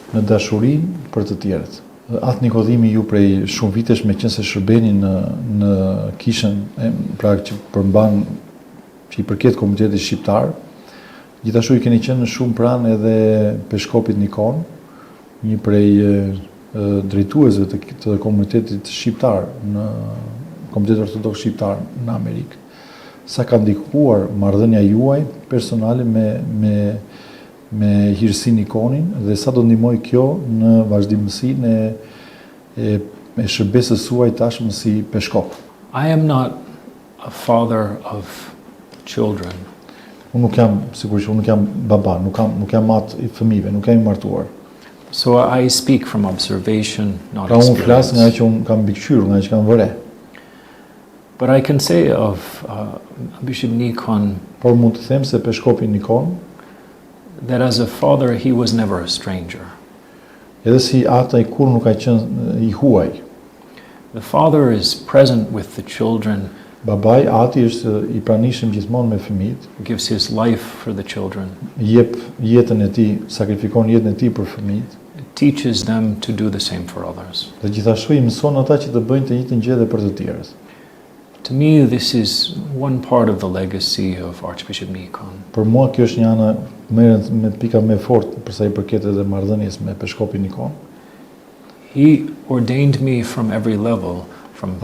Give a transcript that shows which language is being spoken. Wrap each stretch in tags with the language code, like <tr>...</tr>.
<sq>në dashurinë për të tjerët. Atë Nikodhimi ju prej shumë vitesh me qenë se shërbeni në kishën, pra që përmban, që i përket komunitetit shqiptar, gjithashtu i keni qenë shumë pranë edhe Peshkopit Nikon, një prej drejtuesve të komunitetit shqiptar, në komunitetin ortodoks shqiptar në Amerikë. Sa ka ndikuar marrëdhënia juaj personale me hirësin Nikonin dhe sa do ndihmoj kjo në vazhdimësinë e shërbesës suaj tashmë si Peshkop.</sq> <en>I am not a father of children.</en> <sq>Unë nuk jam, sigurisht, unë nuk jam baba, nuk jam atë i fëmijëve, nuk jam i martuar.</sq> <en>So I speak from observation, not</en> <sq>Pra unë flas nga</sq> <en>experience.</en> <sq>që unë kam mbikëqyrur, nga që kam vëre.</sq> <en>But I can say of Bishop Nikon</en> <sq>Por mund të them se Peshkopi Nikon,</sq> <en>that as a father he was never a stranger.</en> <sq>edhe si ata i kur nuk ka qenë i huaj.</sq> <en>The father is present with the children,</en> <sq>Babai, ati është i pranishëm gjithmonë me fëmijët,</sq> <en>gives his life for the children,</en> <sq>jep jetën e tij, sakrifikon jetën e tij për fëmijët,</sq> <en>teaches them to do the same for others.</en> <sq>dhe gjithashtu i mëson ata që të bëjnë të njëjtën gjë edhe për të tjerët.</sq> <en>To me, this is one part of the legacy of Archbishop Nikon.</en> <sq>Për mua kjo është një ana me pika më fort për sa i përket edhe marrëdhënies me Peshkopin Nikon.</sq> <en>He ordained me from every level, from</en>